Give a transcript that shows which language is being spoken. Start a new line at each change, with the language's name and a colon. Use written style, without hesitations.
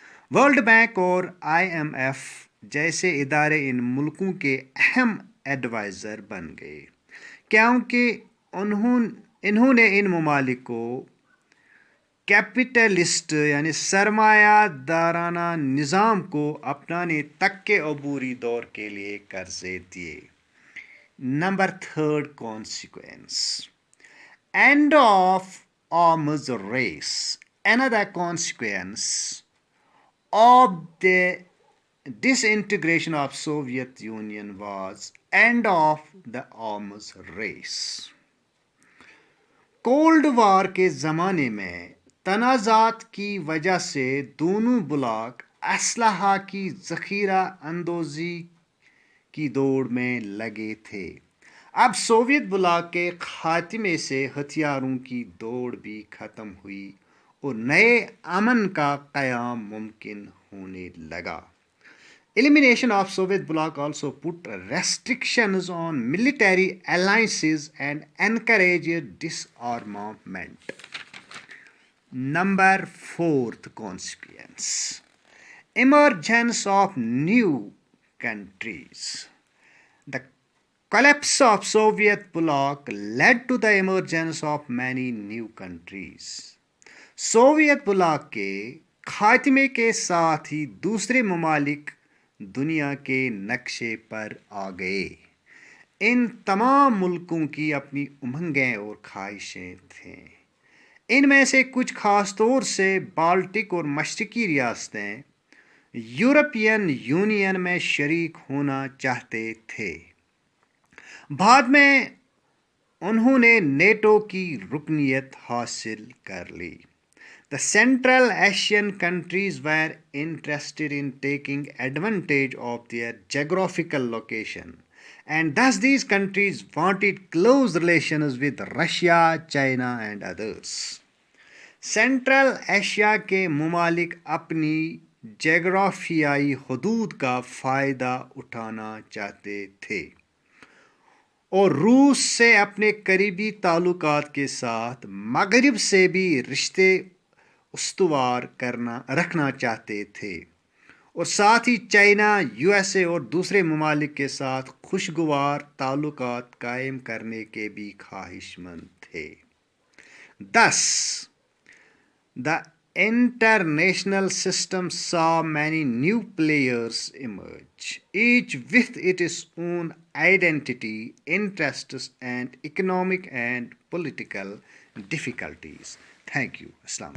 Hindi: World bank और IMF जैसे इदारे इन मुल्कों के अहम एडवाइज़र बन गए क्योंकि इन्होंने इन ममालिक को कैपिटलिस्ट यानी सरमायादाराना निज़ाम को अपनाने तक के अबूरी दौर के लिए कर्जे दिए।
English: Number third consequence. End of arms race. Another consequence of the disintegration of Soviet Union was end of the arms race.
Hindi: Cold war के ज़माने में तनाज़ात की वजह से दोनों ब्लॉक असलहा की ज़ख़ीरा अंदोज़ी की दौड़ में लगे थे। अब सोवियत ब्लॉक के खात्मे से हथियारों की दौड़ भी ख़त्म हुई और नए अमन का क़याम मुमकिन होने लगा।
English: Elimination of Soviet bloc also put restrictions on military alliances and encouraged disarmament. Number fourth consequence. Emergence of new countries. The collapse of Soviet bloc led to the emergence of many new countries.
Hindi: Soviet block के खात्मे के साथ ही दूसरे ममालिक दुनिया के नक्शे पर आ गए। इन तमाम मुल्कों की अपनी उमंगें और ख्वाहिशें थीं। इनमें से कुछ खास तौर से बाल्टिक और मशरकी रियासतें यूरोपियन यूनियन में शरीक होना चाहते थे। बाद में उन्होंने नेटो की रुकनियत हासिल कर ली।
English: The Central Asian countries were interested in taking advantage of their geographical location, and thus these countries wanted close relations with Russia, China, and others.
Hindi: Central Asia के ममालिक अपनी जोग्राफियाई हदूद का फ़ायदा उठाना चाहते थे और रूस से अपने करीबी ताल्लुकात के साथ मगरिब से भी रिश्ते उस्तवार रखना चाहते थे और साथ ही चाइना, यूएसए और दूसरे ममालिक के साथ खुशगवार ताल्लुकात कायम करने के भी ख्वाहिशमंद थे।
English: Thus, the international system saw many new players emerge, each with its own identity, interests, and economic and political difficulties. Thank you. Islam.